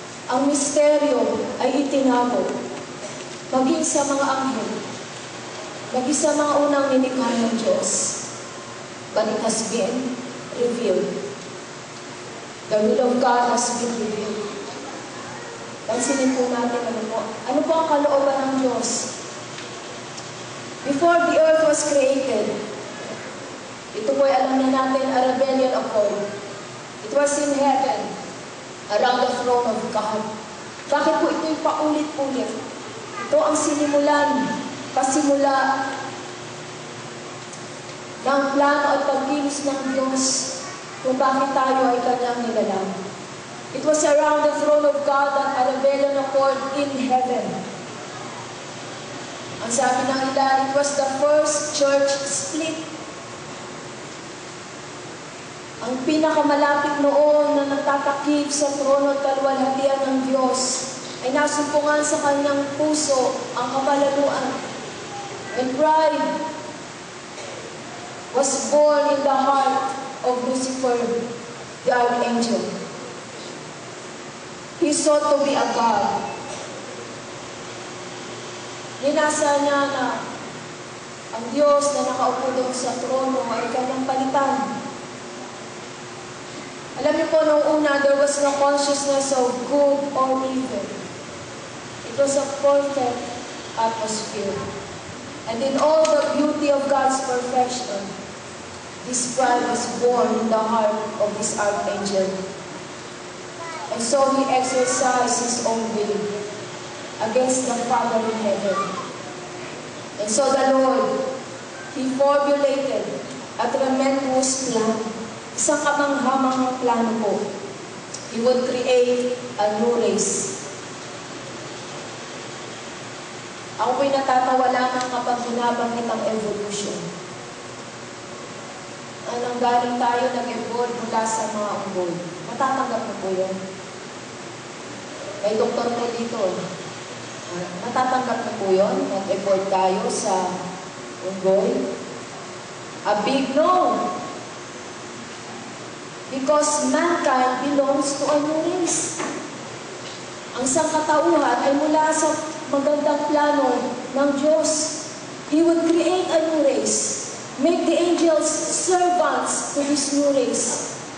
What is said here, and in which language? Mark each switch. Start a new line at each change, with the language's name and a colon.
Filipino: Ang misteryo ay itinago. Maging sa mga anghel. Maging sa mga unang nilikha ng Diyos.
English: But it has been revealed. The will of God has been revealed.
Filipino: Pansinin po natin ano po ang kalooban ng Diyos.
English: Before the earth was created,
Filipino: ito po ay alam na natin,
English: a rebellion occurred. It was in heaven, around the throne of God.
Filipino: Bakit po ito'y paulit-ulit? Ito ang sinimulan, pasimula ng plano at pagkilos ng Diyos kung bakit tayo ay kanyang nilalang.
English: It was around the throne of God that a rebellion occurred in heaven.
Filipino: Ang sabi ng ilan,
English: it was the first church split.
Filipino: Ang pinakamalapit noon na natatakip sa trono at kaluwalhatian ng Diyos ay nasumpungan sa kanyang puso ang kamalaluan.
English: And pride was born in the heart of Lucifer, the archangel. He sought to be a God.
Filipino: Ninasa niya na ang Diyos na nakaupo doon sa trono ay kanyang palitan. Alam niyo po, nung una,
English: there was no consciousness of good or evil. It was a perfect atmosphere. And in all the beauty of God's perfection, this pride was born in the heart of this archangel. And so he exercised his own will against the Father in heaven. And so the Lord, He formulated a tremendous plan.
Filipino: Isang kamanghamanghang plano po.
English: He would create a new race.
Filipino: Ako po'y natatawa lamang kapag binabanggit ang evolution. Nanggaling tayo, nag-evolve mula sa mga unggoy. Matatanggap mo po yun. May doktor po dito. Natatanggap mo po yun. Nag-evolve tayo sa unggoy.
English: A big no. Because mankind belongs to a new race.
Filipino: Ang sangkatauhan ay mula sa magandang plano ng Diyos.
English: He would create a new race. Make the angels servants to this new race.